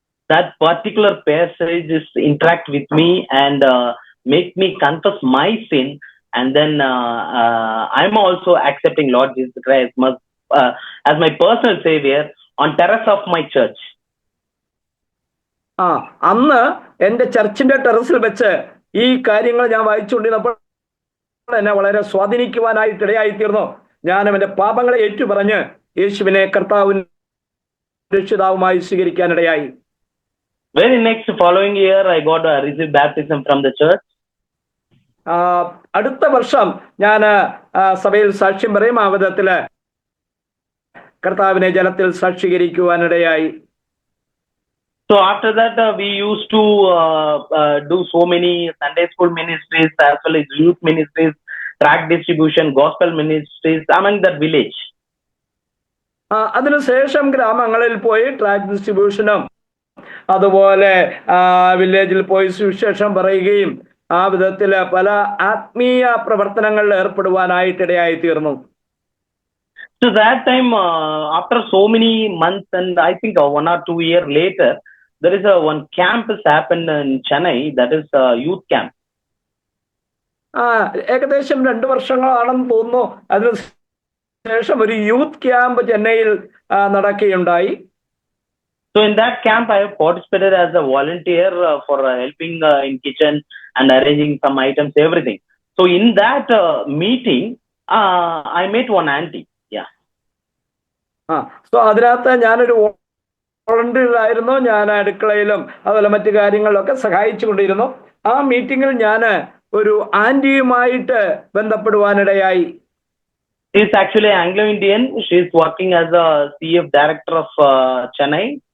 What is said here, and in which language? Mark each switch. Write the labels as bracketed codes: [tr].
[en] That particular passage is interact with me and make me confess my sin, and then I'm also accepting Lord Jesus Christ as my personal savior on terrace of my church. [ml] അന്ന് എന്റെ ചർച്ചിന്റെ ടെറസിൽ വെച്ച് ഈ കാര്യങ്ങൾ ഞാൻ വായിച്ചുകൊണ്ടിരുന്നപ്പോൾ എന്നെ വളരെ സ്വാധീനിക്കുവാനായിട്ട് ഇടയായിത്തീർന്നു. ഞാൻ അവന്റെ പാപങ്ങളെ ഏറ്റുപറഞ്ഞ് യേശുവിനെ കർത്താവും രക്ഷിതാവുമായി സ്വീകരിക്കാനിടയായി. [en] Very next following year I got received baptism from the church. [ml] അടുത്ത വർഷം ഞാൻ സഭയിൽ സാക്ഷ്യം പറയും. ആ വിധത്തില് കർത്താവിനെ ജലത്തിൽ സാക്ഷീകരിക്കുവാനിടയായി. [en] So after that we used to do so many Sunday school ministries as well as youth ministries, tract distribution, gospel ministries among that village. [ml] അതിനുശേഷം ഗ്രാമങ്ങളിൽ പോയി ട്രാക്ട് ഡിസ്ട്രിബ്യൂഷനും അതുപോലെ വില്ലേജിൽ പോയി സുവിശേഷം പറയുകയും ആ വിധത്തില് പല ആത്മീയ പ്രവർത്തനങ്ങളിൽ ഏർപ്പെടുവാനായിട്ടിടയായി തീർന്നു. [en] So that time after so many months and I think 1 or 2 years later, there is one camp has happened in Chennai, that is a youth camp. [ml] ഏകദേശം 2 വർഷങ്ങളാണെന്ന് തോന്നുന്നു. അതിനുശേഷം ഒരു യൂത്ത് ക്യാമ്പ് ചെന്നൈയിൽ നടക്കുകയുണ്ടായി. [en] So in that camp I have participated as a volunteer for helping in kitchen and arranging some items, everything. So in that meeting I met one auntie. Yeah. [ml] So അതിനകത്ത് ഞാനൊരു volunteer ആയിരുന്നു. ഞാൻ അടുക്കളയിലും അതുപോലെ മറ്റു കാര്യങ്ങളിലൊക്കെ സഹായിച്ചു കൊണ്ടിരുന്നു. ആ മീറ്റിംഗിൽ ഞാൻ ഒരു ആന്റിയുമായിട്ട് ബന്ധപ്പെടുവാനിടയായി. [en] She is actually Anglo-Indian. She is working as a CF director of Chennai.